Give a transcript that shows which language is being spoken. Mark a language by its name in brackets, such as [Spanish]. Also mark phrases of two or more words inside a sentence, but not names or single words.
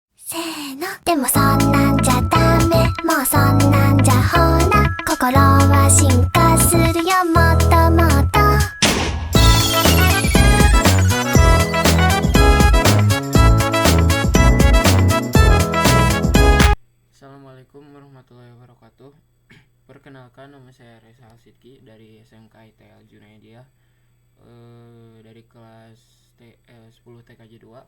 [Japanese] せーのでもそんなんじゃダメもうそんなんじゃほら心は進化するよもっともっと [Arabic] السلام عليكم ورحمة الله وبركاته. [Indonesian] Perkenalkan, nama saya Reza Halsidki dari SMK ITL Junaidia, dari kelas 10 TKJ 2.